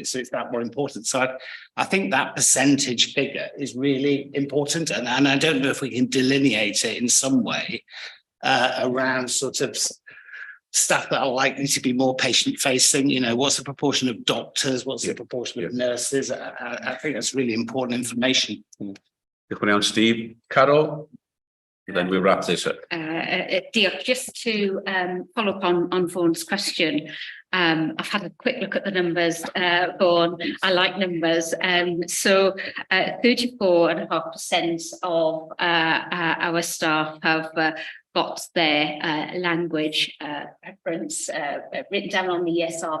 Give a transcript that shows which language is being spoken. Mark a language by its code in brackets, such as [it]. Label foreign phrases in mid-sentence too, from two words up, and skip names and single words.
[en] So it's that more important. So I think that percentage figure is really important. And I don't know if we can delineate it in some way around sort of staff that are likely to be more patient facing? You know, what's the proportion of doctors? What's the proportion of nurses? I think that's really important information. [cy] Diolch yn iawn, Steve. Carol? [en] Then we wrap this up. [cy] Diolch. [en] Just to follow up on Vaughan's question, I've had a quick look at the numbers, Vaughan. I like numbers. So 34.5% of our staff have got their language preference written down on the ESR.